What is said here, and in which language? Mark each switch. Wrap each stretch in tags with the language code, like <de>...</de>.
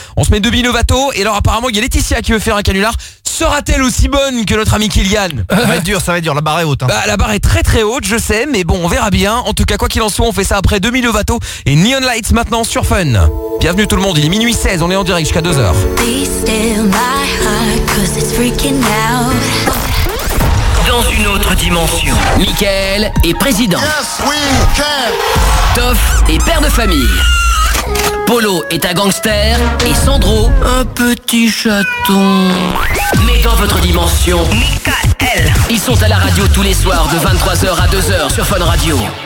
<fr>On se met de Binovato et alors apparemment, il y a Laetitia qui veut faire un canular. Sera-t-elle aussi bonne que notre ami Kylian? Ça va être dur, la barre est haute. Hein. Bah, la barre est très très haute, je sais, mais bon, on verra bien. En tout cas, quoi qu'il en soit, on fait ça après Demi Lovato et Neon Lights maintenant sur Fun. Bienvenue tout le monde, il est minuit 16, on est en direct jusqu'à 2h.</fr> <en>Be still my heart, cause it's freaking out.</en> <fr>dans une autre dimension. Mickaël est président. Toff est père de famille. Polo est un gangster et Sandro un petit chaton. Mais dans votre dimension, Mickaël, ils sont à la radio tous les soirs de 23h à 2h sur Fun Radio.</fr>